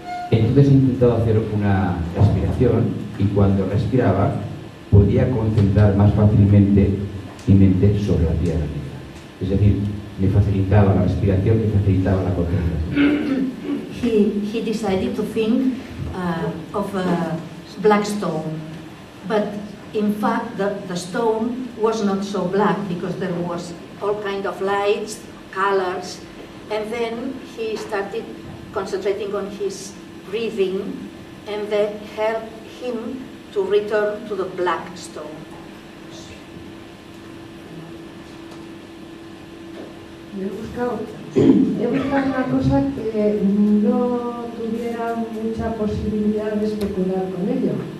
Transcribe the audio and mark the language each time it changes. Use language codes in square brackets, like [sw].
[es] Entonces he intentado hacer una respiración y cuando respiraba podía concentrar más fácilmente mi mente sobre la piedra negra. Es decir, me facilitaba la respiración, me facilitaba la concentración. [en] He decided to think of a black stone, but in fact the stone was not so black because there was all kind of lights, colors, and then he started concentrating on his breathing, and that helped him to return to the black stone. [es] He buscado una cosa que no tuviera mucha posibilidad de especular con ello.